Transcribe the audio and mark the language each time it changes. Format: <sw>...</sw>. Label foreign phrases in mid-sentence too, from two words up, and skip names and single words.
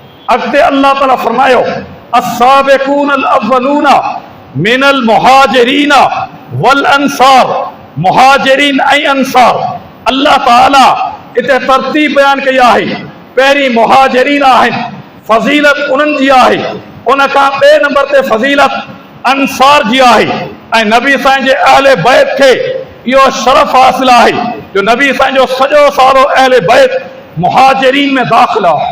<sd>अॻिते अल्लाह ताला फरमायो</sd> <ar>السابقون الأولون من المهاجرين والأنصار,</ar> <sd>मुहाजिरीन ऐं अंसार। अल्लाह ताला इते तरतीब बयान कई आहे। पहिरीं मुहाजिरीन आहिनि, फज़ीलत उन्हनि जी आहे। उन खां ॿिए नंबर ते फज़ीलत अंसार जी आहे। ऐं नबी साईं जे अहले बैत खे इहो शरफ़ हासिल आहे जो नबी साईं जो सॼो सारो अहले बैत मुहाजिरीन में दाख़िल आहे।</sd>